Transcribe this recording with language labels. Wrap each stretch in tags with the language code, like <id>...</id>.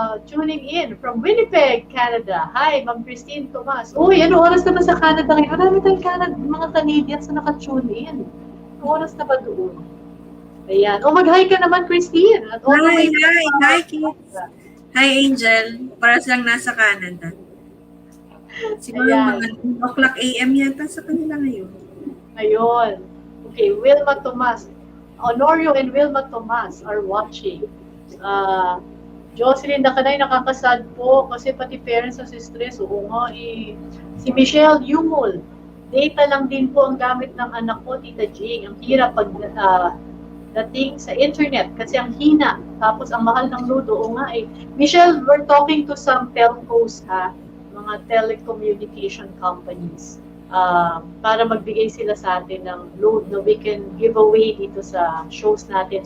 <en>Tuning in from Winnipeg, Canada. Hi, Ma'am Christine Tomas.</en> <tl>Uy, ano oras na ba sa Canada ngayon? Marami tayong mga Canadians na naka-tune in. Ano oras na ba doon? Ayan. Mag-hi ka naman, Christine. At</tl> <en>Hi, kids. Hi, Angel.</en> <tl>Para silang nasa Canada. Siguro mga 9 o'clock AM yata sa kanila ngayon. Ayun. Okay, Wilma Tomas.</tl> <en>Honorio and Wilma Tomas are watching.</en> <tl>Jocelyn Dacanay, nakakasad po kasi pati parents na stress. Oo nga eh. Si Michelle Yumol. Data lang din po ang gamit ng anak ko, Tita Jing. Ang hirap pag dating sa internet kasi ang hina. Tapos ang mahal ng load. Oo nga eh.</tl> <en>Michelle, we're talking to some telcos ha.</en> <tl>Mga telecommunication companies. Para magbigay sila sa atin ng load na</tl> <en>we can give away</en> <tl>dito sa shows natin.</tl>